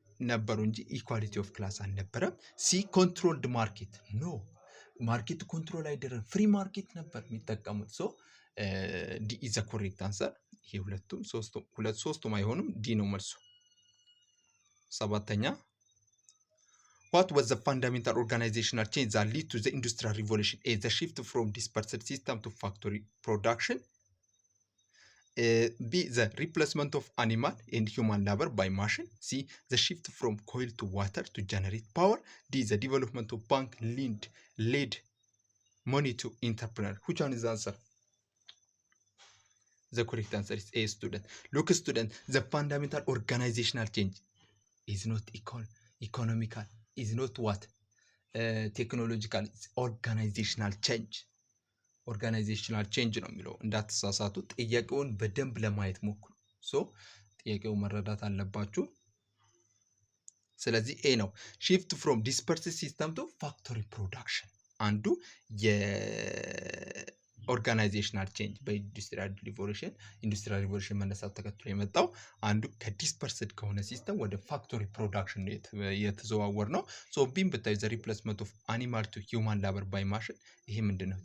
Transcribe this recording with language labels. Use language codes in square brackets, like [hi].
[am] ነበሩ እንጂ ኢኳሊቲ ኦፍ ክላስ አልነበረም። ሲ ኮንትሮልድ ማርኬት ኖ ማርኬት ኮንትሮል አይደረም፣ ፍሪ ማርኬት ነበር የሚጠቀሙት። [en] ሶ ዲ ኢዝ ዘ ኮሬክት አንሰር። [am] ይሄ ሶስቱም አይሆንም፣ ዲ ነው መልሱ። ሰባተኛ [en] what was the fundamental organizational change that led to the industrial revolution? A, the shift from dispersed system to factory production. B, the replacement of animal and human labor by machine. C, the shift from coal to water to generate power. D, the development of bank led money to entrepreneur. Which one is the answer? The correct answer is A, student. Look student, the fundamental organizational change is not economical, is not what? Technological, it's organizational change. [am] ኦርጋናይዜሽናል ቼንጅ ነው የሚለው እንዳትሳሳቱ። ጥያቄውን በደንብ ለማየት ሞክሩ። ሶ ጥያቄው መረዳት አለባችሁ። ስለዚህ ኤ ነው። [en] ሺፍት ፍሮም ዲስፐርስድ ሲስተም ቱ ፋክቶሪ ፕሮዳክሽን [am] አንዱ የኦርጋናይዜሽናል ቼንጅ በኢንዱስትሪያል ሪቮሉሽን መነሳት ተከትሎ የመጣው አንዱ ከዲስፐርስድ ከሆነ ሲስተም ወደ ፋክቶሪ ፕሮዳክሽን የተዘዋወር ነው። ሶ ቢም ብታዩ [en] ዘ ሪፕሌስመንት ኦፍ አኒማል ቱ ሂውማን ላበር ባይ ማሽን [am] ይሄ ምንድነው?